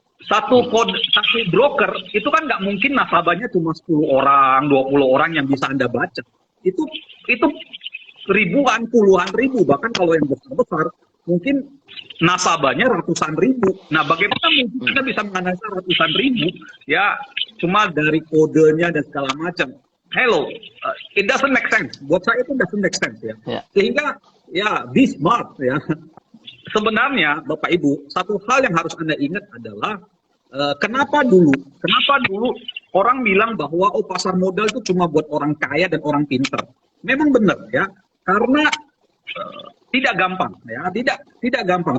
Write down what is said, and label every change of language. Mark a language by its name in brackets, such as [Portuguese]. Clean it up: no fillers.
[Indonesian] Satu broker itu kan nggak mungkin nasabahnya cuma 10 orang, 20 orang yang bisa Anda baca. Itu ribuan, puluhan ribu, bahkan kalau yang besar-besar mungkin nasabahnya ratusan ribu. Nah, bagaimana mungkin Anda bisa menganalisa ratusan ribu ya cuma dari kodenya dan segala macam? [English] Hello, it doesn't make sense. [Indonesian] Buat saya itu [English] doesn't make sense [Indonesian] ya. Sehingga ya [English] be smart [Indonesian] ya. Sebenarnya Bapak Ibu, satu hal yang harus Anda ingat adalah kenapa dulu orang bilang bahwa pasar modal itu cuma buat orang kaya dan orang pintar. Memang benar ya, karena tidak gampang ya, tidak gampang.